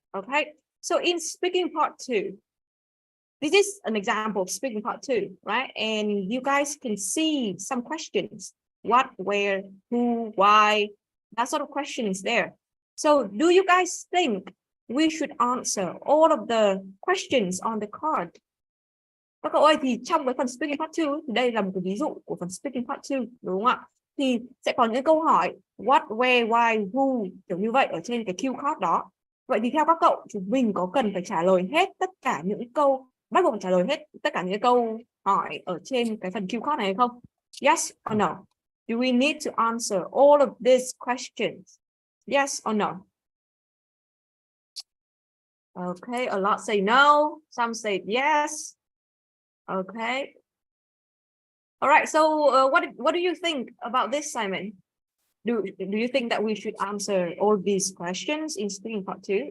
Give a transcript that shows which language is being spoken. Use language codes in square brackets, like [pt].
[en] Okay, so in speaking part 2, this is an example of speaking part 2, right? And you guys can see some questions: what, where, who, why, that sort of question is there. So do you guys think we should answer all of the questions on the card? [vi] Các cậu ơi, thì trong cái phần speaking part 2 thì đây là một cái ví dụ của phần speaking part 2, đúng không ạ? Thì sẽ có những câu hỏi what, where, why, who kiểu như vậy ở trên cái cue card đó. Vậy thì theo các cậu, chúng mình có cần phải trả lời hết tất cả những câu, bắt buộc phải trả lời hết tất cả những câu hỏi ở trên cái phần cue card này hay không? [en] Yes or no? Do we need to answer all of these questions? Yes or no? Okay, a lot say no, some say yes. Okay. All right, so what do you think about this, Simon? Do you think that we should answer all these questions in speaking part 2?